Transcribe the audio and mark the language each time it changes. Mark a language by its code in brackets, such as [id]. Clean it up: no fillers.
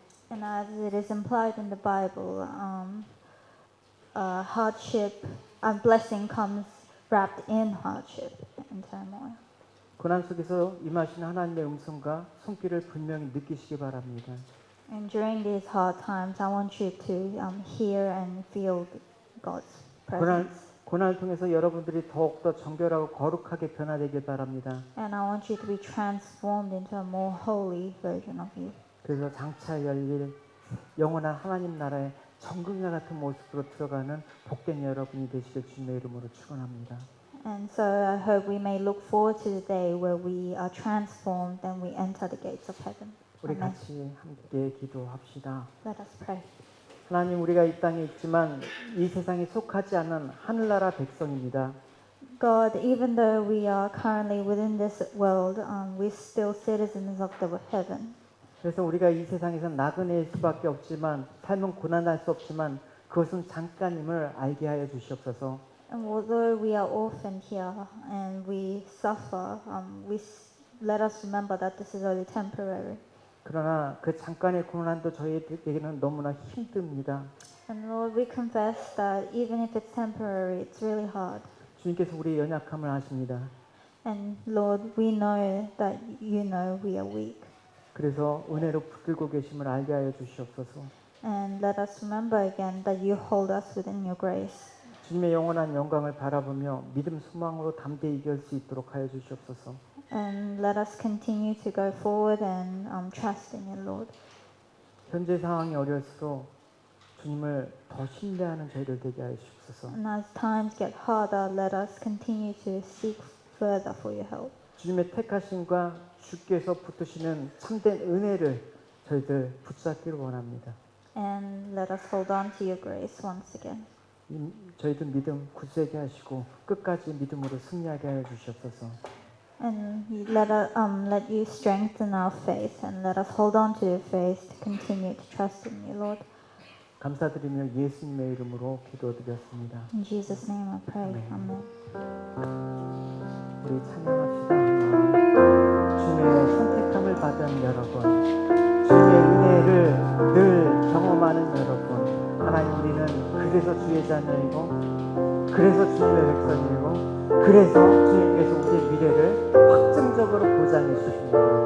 [en] And as it is implied in the Bible, hardship and blessing comes wrapped in hardship and turmoil. [ko] 고난 속에서 임하신 하나님의 음성과 손길을 분명히 느끼시기 바랍니다. [en] And during these hard times, I want you to hear and feel God's presence. [ko] 고난을 통해서 여러분들이 더욱더 정결하고 거룩하게 변화되길 바랍니다. [en] And I want you to be transformed into a more holy version of you. [ko] 그래서 장차 열릴 영원한 하나님 나라의 정금과 같은 모습으로 들어가는 복된 여러분이 되시길 주님의 이름으로 축원합니다. [en] And so I hope we may look forward to the day where we are transformed and we enter the gates of heaven. [ko] 우리 [en] Amen. [ko] 같이 함께 기도합시다. [en] Let us pray. [ko] 하나님 우리가 이 땅에 있지만 이 세상에 속하지 않는 하늘나라 백성입니다. [en] God, even though we are currently within this world, we're still citizens of the heaven. [ko] 그래서 우리가 이 세상에서 나그네일 수밖에 없지만 삶은 고난할 수 없지만 그것은 잠깐임을 알게 하여 주시옵소서. [en] And although we are orphaned here and we suffer, let us remember that this is only temporary. [ko] 그러나 그 잠깐의 고난도 저희에게는 너무나 힘듭니다. [en] And Lord, we confess that even if it's temporary, it's really hard. [ko] 주님께서 우리의 연약함을 아십니다. [en] And Lord, we know that you know we are weak. [ko] 그래서 은혜로 붙들고 계심을 알게 하여 주시옵소서. [en] And let us remember again that you hold us within your grace. [ko] 주님의 영원한 영광을 바라보며 믿음 소망으로 담대히 이길 수 있도록 하여 주시옵소서. [en] And let us continue to go forward and trust in you, Lord. [ko] 현재 상황이 어려울수록 주님을 더 신뢰하는 저희들 되게 하여 주옵소서. [en] And as times get harder, let us continue to seek further for your help. [ko] 주님의 택하심과 주께서 붙드시는 참된 은혜를 저희들 붙잡기를 원합니다. [en] And let us hold on to your grace once again. [ko] 저희들 믿음 굳세게 하시고 끝까지 믿음으로 승리하게 하여 주시옵소서. [en] And let you strengthen our faith and let us hold on to your faith to continue to trust in you, Lord. [ko] 감사드리며 예수님의 이름으로 기도드렸습니다. [en] In Jesus' name I pray. Amen. [ko] 우리 찬양합시다. 주님의 선택함을 받은 여러분, 주님의 은혜를 늘 경험하는 여러분, 하나님 우리는 그래서 주의 자녀이고 그래서 주님의 백성이고 그래서 주님께서 우리의 미래를 확증적으로 보장해 주십니다.